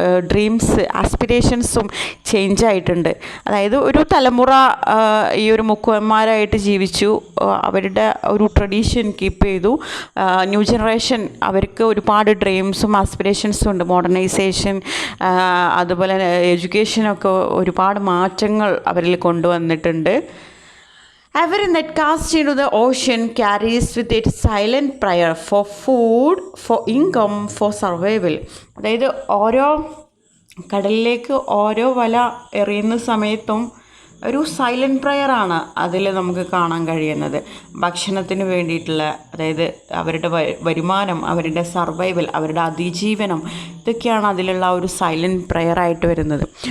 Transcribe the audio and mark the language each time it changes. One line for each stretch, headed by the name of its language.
Malayalam: Dreams ആസ്പിരേഷൻസും change ആയിട്ടുണ്ട്. അതായത് ഒരു തലമുറ ഈ ഒരു മുക്കുവന്മാരായിട്ട് ജീവിച്ചു, അവരുടെ ഒരു ട്രഡീഷൻ കീപ്പ് ചെയ്തു. ന്യൂ ജനറേഷൻ അവർക്ക് ഒരുപാട് ഡ്രീംസും ആസ്പിരേഷൻസും ഉണ്ട്. മോഡേണൈസേഷൻ അതുപോലെ എഡ്യൂക്കേഷനൊക്കെ ഒരുപാട് മാറ്റങ്ങൾ അവരിൽ കൊണ്ടുവന്നിട്ടുണ്ട്.
English: Every net cast into the ocean carries with it silent prayer for food, for income, for survival.
Malayalam: അതായത് ഓരോ കടലിലേക്ക് ഓരോ വല എറിയുന്ന സമയത്തും ഒരു സൈലൻറ്റ് പ്രയറാണ് അതിൽ നമുക്ക് കാണാൻ കഴിയുന്നത്. ഭക്ഷണത്തിന് വേണ്ടിയിട്ടുള്ള, അതായത് അവരുടെ വരുമാനം, അവരുടെ സർവൈവൽ, അവരുടെ അതിജീവനം, ഇതൊക്കെയാണ് അതിലുള്ള ഒരു സൈലൻറ്റ് പ്രയറായിട്ട് വരുന്നത്.